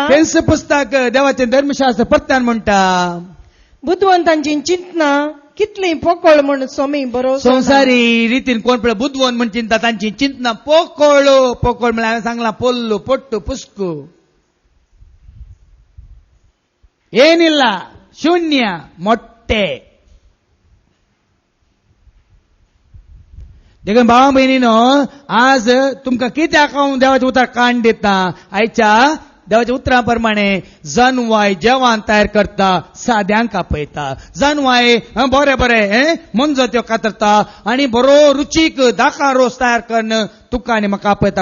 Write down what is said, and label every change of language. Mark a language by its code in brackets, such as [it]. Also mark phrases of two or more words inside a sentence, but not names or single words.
[kok] तेंच पुस्तक देवाचे धर्मशास्त्र परत्यान म्हणटा बुद्धवंतांची चिंतना कितली पोकळ म्हण सोमी बरोबर संसारी रितीन कोण पळय बुद्धवंत म्हूण चिंता तांची चिंतना पोकळ म्हळ्यार हांवें सांगलां [kn] ಪೊಲ್ಲು ಪೊಟ್ಟು ಪುಸ್ಕು ಏನಿಲ್ಲ, ಶೂನ್ಯ, ಮೊಟ್ಟೆ. [kok] देखून भावा बहिणीनो, आज तुमका किती हांव देवाचें उतर काण दिता, आयच्या देवाच्या उतराप्रमाणे जनवाय जेवण तयार करता, साद्यांक आपयता. जनवाय बरे बरे मंजो त्यो कातरता आनी बरो रुचीक दाका रोस तयार करून तुका आनी म्हाका आपयता.